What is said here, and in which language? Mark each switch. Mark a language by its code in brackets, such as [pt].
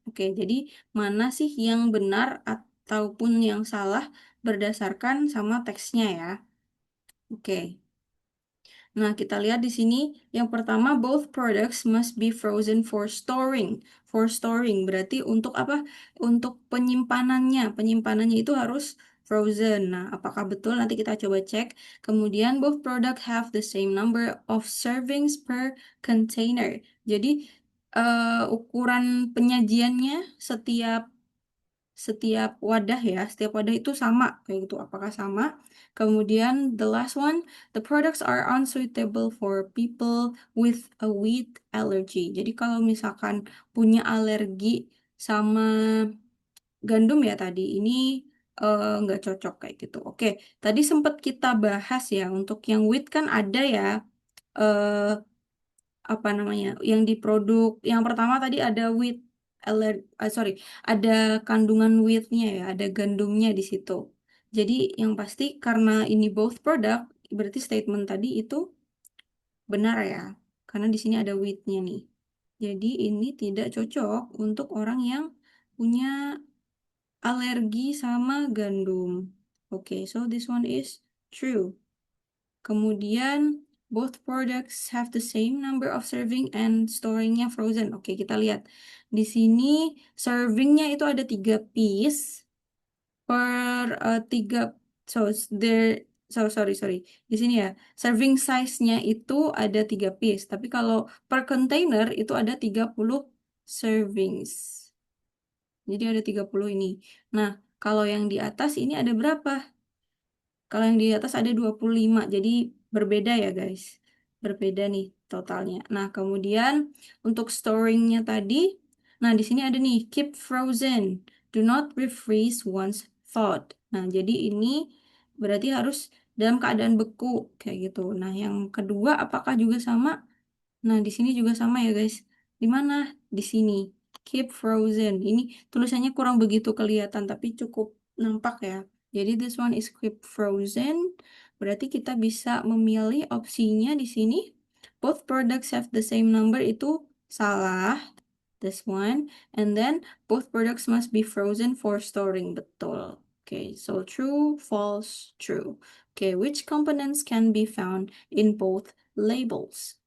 [id] Oke, jadi mana sih yang benar ataupun yang salah berdasarkan sama teksnya ya. Oke. Nah, kita lihat di sini yang pertama [en] both products must be frozen for storing. For storing [id] berarti untuk apa? Untuk penyimpanannya. Penyimpanannya itu harus frozen. Nah, apakah betul? Nanti kita coba cek. [en] Kemudian both product have the same number of servings per container. [id] Jadi ukuran penyajiannya setiap setiap wadah ya, setiap wadah itu sama kayak gitu. Apakah sama? [en] Kemudian the last one, the products are unsuitable for people with a wheat allergy. [id] Jadi kalau misalkan punya alergi sama gandum ya tadi, ini nggak cocok kayak gitu. Oke, tadi sempat kita bahas ya untuk yang wheat kan ada ya. eh Apa namanya yang diproduk yang pertama tadi ada sorry, ada kandungan wheatnya ya, ada gandumnya di situ. Jadi yang pasti karena ini [en] both product, [id] berarti statement tadi itu benar ya, karena di sini ada wheatnya nih. Jadi ini tidak cocok untuk orang yang punya alergi sama gandum. [en] Oke, so this one is true. Kemudian, both products have the same number of serving and storingnya frozen. [id] Oke, kita lihat. Di sini servingnya itu ada 3 piece per 3. [en] So, there, sorry. [id] Di sini ya, serving size-nya itu ada 3 piece. Tapi kalau per container itu ada 30 servings. Jadi ada 30 ini. Nah, kalau yang di atas ini ada berapa? Kalau yang di atas ada 25, jadi berbeda ya guys. Berbeda nih totalnya. Nah, kemudian untuk storingnya tadi, nah di sini ada nih, [en] keep frozen, do not refreeze once thawed. [id] Nah, jadi ini berarti harus dalam keadaan beku, kayak gitu. Nah, yang kedua apakah juga sama? Nah, di sini juga sama ya guys. Di mana? Di sini. [en] Keep frozen. [id] Ini tulisannya kurang begitu kelihatan, tapi cukup nampak ya. Jadi [en] this one is keep frozen. [id] Berarti kita bisa memilih opsinya di sini. [en] Both products have the same number [id] itu salah. [en] This one. And then both products must be frozen for storing. [id] Betul. [en] Okay, so true, false, true. Okay, which components can be found in both labels?